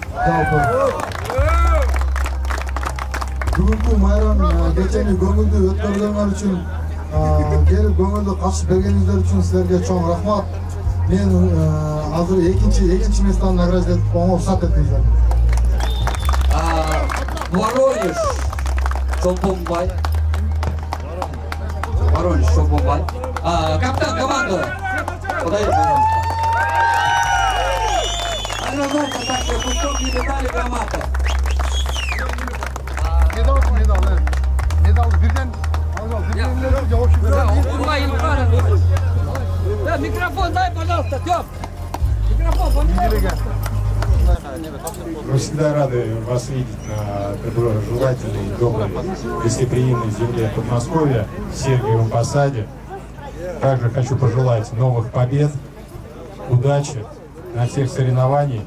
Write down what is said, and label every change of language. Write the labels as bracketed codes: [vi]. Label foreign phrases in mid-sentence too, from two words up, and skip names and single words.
[ky] Бүгүнкү майрам кечени көңүлдүү өткөргөнүңөр үчүн, келип көңүлдүү катышып бергениңиздер үчүн силерге чоң рахмат. Мен азыр экинчи местаны награждать этип рұқсат этиңиздер. [ru] Воронеж Чолпонбай. Воронеж Чолпонбай. Капитан команды. Подай, пожалуйста. Однозначно так, пустовки медали грамота. Медал. Медал. [ky] Бирден. [ru] Мы всегда рады вас видеть на доброжелательной, доброй, гостеприимной земле Подмосковья, в Сергиевом Посаде. Также хочу пожелать новых побед, удачи на всех соревнованиях.